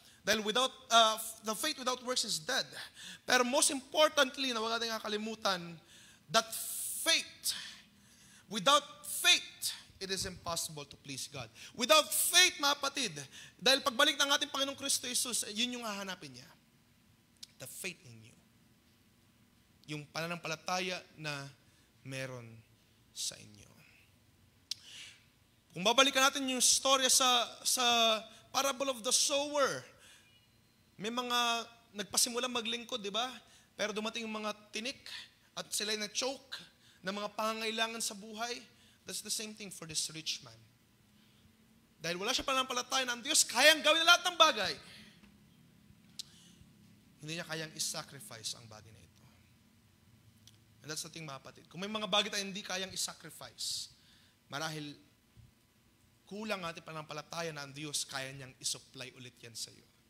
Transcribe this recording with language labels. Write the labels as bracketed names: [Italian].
[English] Dahil the faith without works is dead. Pero most importantly, [Filipino] na huwag natin kakalimutan, [English] that faith, without faith, it is impossible to please God. Without faith, [Filipino] mga kapatid, dahil pagbalik ng ating Panginoong Kristo Jesus, yun yung hahanapin niya. [English] The faith in you. [Filipino] Yung pananampalataya na meron sa inyo. Kung babalikan natin yung storya sa parable of the sower, may mga nagpasimulang maglingkod, di ba? Pero dumating yung mga tinik at sila na-choke ng mga pangangailangan sa buhay. [English] That's the same thing for this rich man. [Filipino] Dahil wala siya pananampalataya na ang Diyos kayang gawin na lahat ng bagay. Hindi niya kayang isacrifice ang bagay na ito. [English] And that's the thing, [Filipino] mga kapatid. Kung may mga bagay tayo hindi kayang isacrifice, marahil kulang ating pananampalataya na ang Diyos kaya niyang isupply ulit yan sa iyo.